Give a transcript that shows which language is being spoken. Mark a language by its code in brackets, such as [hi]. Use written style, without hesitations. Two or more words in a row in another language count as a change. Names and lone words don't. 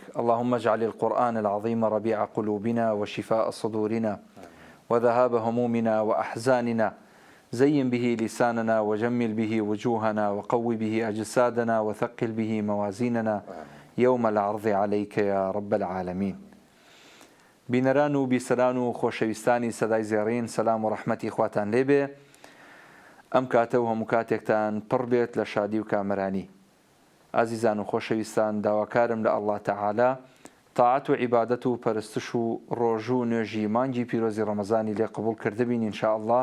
[ar] اللهم اجعل القرآن العظيم ربيع قلوبنا وشفاء صدورنا وذهاب همومنا وأحزاننا، زين به لساننا وجمل به وجوهنا وقوي به أجسادنا وثقل به موازيننا يوم العرض عليك يا رب العالمين. [ckb] بینەران و بیسەران و خۆشەویستانی سەدای زێڕین، سەلام و ڕەحمەتی خواتان لێبێ. ئەم کاتە و هەموو کاتێکتان پڕ بێت لە شادی و کامەرانی. ئازیزان و خۆشەویستان، داواکارم لە ئەڵڵا تەعالا تاعەت و عیبادەت و پەرستش و ڕۆژوو و نوێژی مانگی پیرۆزی ڕەمەزانی لێ قبول کردبین ئینشاءالله.